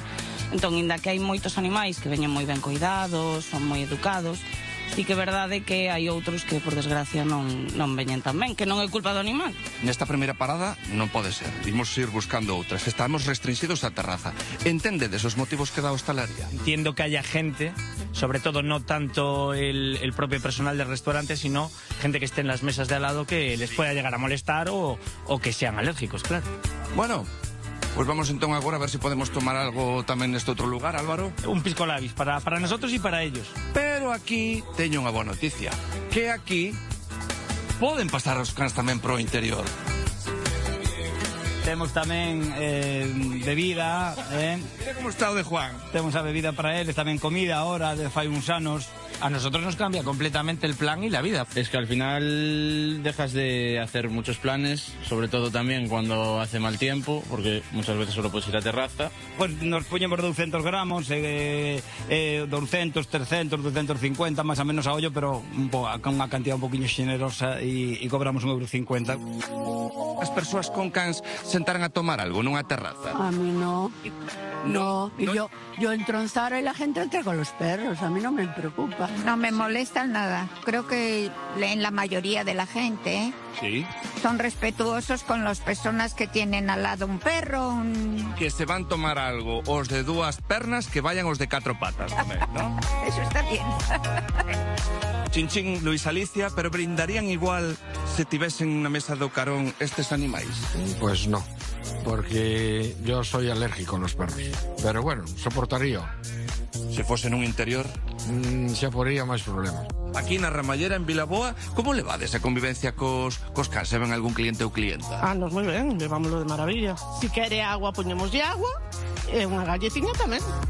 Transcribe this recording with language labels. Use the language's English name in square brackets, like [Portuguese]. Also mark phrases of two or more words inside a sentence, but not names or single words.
[Galician] Entón, inda que hai moitos animais que veñen moi ben cuidados, son moi educados, sí que é verdade que hai outros que, por desgracia, non veñen tan ben, que non é culpa do animal. Nesta primeira parada non pode ser. Imos ir buscando outras. Estamos restringidos á terraza. Entendedes os motivos que dá a hostalaría? [Spanish] Entiendo que haya gente, sobre todo no tanto el propio personal del restaurante, sino gente que esté en las mesas de al lado que les pueda llegar a molestar o que sean alérgicos, claro. [Galician] Bueno, pues vamos entón agora a ver se podemos tomar algo tamén neste outro lugar, Álvaro. [Spanish] Un pisco labis para nosotros y para ellos. [Galician] Pero aquí teño unha boa noticia, que aquí poden pasar os cans tamén pro interior. Temos tamén bebida, Mira como está o de Juan. temos a bebida para eles, tamén comida ahora, de fai uns anos. [Spanish] A nosotros nos cambia completamente el plan y la vida. Es que al final dejas de hacer muchos planes, sobre todo también cuando hace mal tiempo, porque muchas veces solo puedes ir a terraza. [Galician] Pues nos poñemos 200 gramos, 200, 300, 250, [Spanish] más o menos [Galician] a ollo, pero con unha cantidad un poquinho xenerosa e cobramos 1,50 €. As persoas con cans sentaran a tomar algo nunha terraza. [Spanish] A mí no. No. Y yo entro en Zara y la gente entra con los perros. A mí no me preocupa. No me molesta nada. Creo que en la mayoría de la gente Sí. son respetuosos con las personas que tienen al lado un perro, [Galician] Que se van tomar algo os de dúas pernas que vayan os de 4 patas, ¿no? [Spanish] Eso está bien. [Galician] Chinchín, Luis Alicia, pero brindarían igual se tivesen na mesa do carón estes animais? [Spanish] Pues no, porque yo soy alérgico a los perros. Pero bueno, soportaría. [Galician] Se fose nun interior? Xa poría máis problemas. Aquí na Ramallera, en Vilaboa, como levades a convivencia cos cans? Se ven algún cliente ou clienta? Nos moi ben, levámoslo de maravilla. Si quere agua, poñemoslle agua e unha galletiña tamén.